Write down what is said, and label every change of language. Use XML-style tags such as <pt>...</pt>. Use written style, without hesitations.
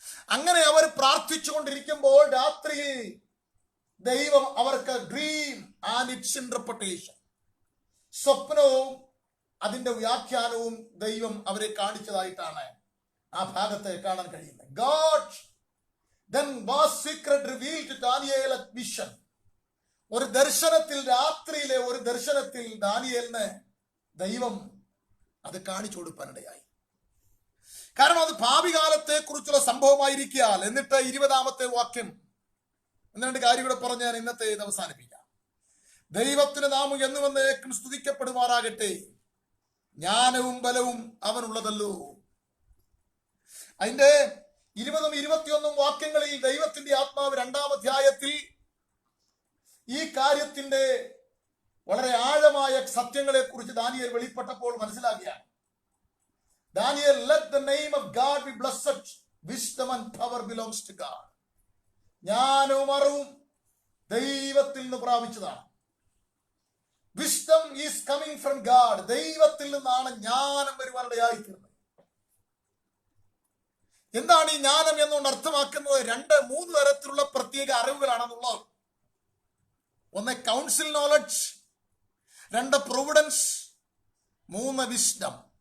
<ml>അങ്ങനെ അവർ പ്രാർത്ഥിച്ചുകൊണ്ടിരിക്കുമ്പോൾ രാത്രിയിൽ ദൈവം അവർക്ക്</ml> <en>dream and it's interpretation,</en> <ml>സ്വപ്നവും അതിന്റെ വ്യാഖ്യാനവും ദൈവം അവരെ കാണിച്ചതായിട്ടാണ് ആ ഭാഗത്ത് കാണാൻ കഴിയുന്നത്.</ml> <en>God then was secret revealed to Daniel at vision.</en> <ml>ഒരു ദർശനത്തിൽ, രാത്രിയിലെ ഒരു ദർശനത്തിൽ ദാനിയേലിന് ദൈവം അത് കാണിച്ചു കൊടുക്കാനിടയായി. കാരണം അത് ഭാവി കാലത്തെ കുറിച്ചുള്ള സംഭവമായിരിക്കാൽ. എന്നിട്ട് 20-ാമത്തെ വാക്യം, രണ്ട് കാര്യം കൂടെ പറഞ്ഞ് ഞാൻ ഇന്നത്തെ ഇത് അവസാനിപ്പിക്കാം. ദൈവത്തിന് നാമം എന്നുവന്നേക്കും സ്തുതിക്കപ്പെടുമാറാകട്ടെ, ജ്ഞാനവും ബലവും അവനുള്ളതല്ലോ. അതിന്റെ 20-21 വാക്യങ്ങളിൽ ദൈവത്തിന്റെ ആത്മാവ് 2-ാം അധ്യായത്തിൽ ഈ കാര്യത്തിന്റെ വളരെ ആഴമായ സത്യങ്ങളെ കുറിച്ച് Daniel വെളിപ്പെട്ടപ്പോൾ മനസ്സിലാക്കിയാണ്.</ml> <en>Daniel, let the name of God be blessed. Wisdom and power belongs to God.</en> <ml>ജ്ഞാനവും അറിവും ദൈവത്തിൽ നിന്ന് പ്രാപിച്ചതാണ്.</ml> <en>Wisdom is coming from God.</en> <ml>ദൈവത്തിൽ നിന്നാണ് ജ്ഞാനം വരുവാനിടയായി തീർന്നത്. എന്താണ് ഈ ജ്ഞാനം എന്നുകൊണ്ട് അർത്ഥമാക്കുന്നത്? 2-3 തരത്തിലുള്ള പ്രത്യേക അറിവുകളാണെന്നുള്ളത്. ഒന്ന് കൗൺസിൽ നോളജ്, 2 പ്രൊവിഡൻസ്, 3 വിസ്ഡം.</ml>